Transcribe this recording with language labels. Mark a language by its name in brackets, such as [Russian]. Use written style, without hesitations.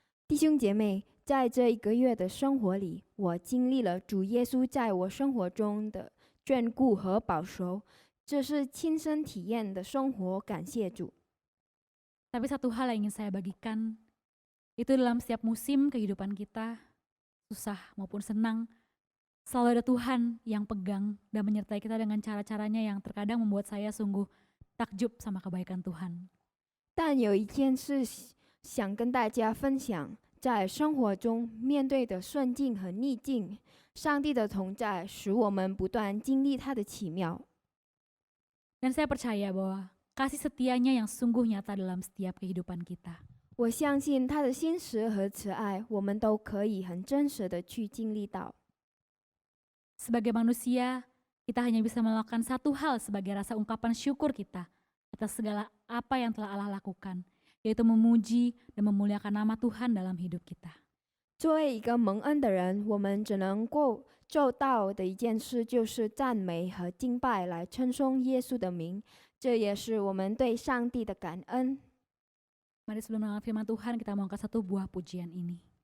[Chinese] 弟兄姐妹，在这一个月的生活里，我经历了主耶稣在我生活中的眷顾和保守，这是亲身体验的生活，感谢主。 [Indonesian] Tapi satu hal yang ingin saya bagikan, itu dalam setiap musim kehidupan kita, susah maupun senang, selalu ada Tuhan yang pegang dan menyertai kita dengan cara-caranya yang terkadang membuat saya sungguh takjub sama kebaikan Tuhan. [Chinese] 但有一件事想跟大家分享，在生活中面对的顺境和逆境，上帝的同在使我们不断经历他的奇妙。 [Indonesian] Dan saya percaya bahwa kasih setianya yang sungguh nyata dalam setiap kehidupan kita. [Chinese] 我相信他的信实和慈爱，我们都可以很真实的去经历到。 [Indonesian] Sebagai manusia, kita hanya bisa melakukan satu hal sebagai rasa ungkapan syukur kita atas segala apa yang telah Allah lakukan, yaitu memuji dan memuliakan nama Tuhan dalam hidup kita. [Chinese] 作为一个蒙恩的人，我们只能够做到的一件事，就是赞美和敬拜来称颂耶稣的名。这也是我们对上帝的感恩。 [Indonesian] Mari sebelum mendengar firman Tuhan, kita mau angkat satu buah pujian ini.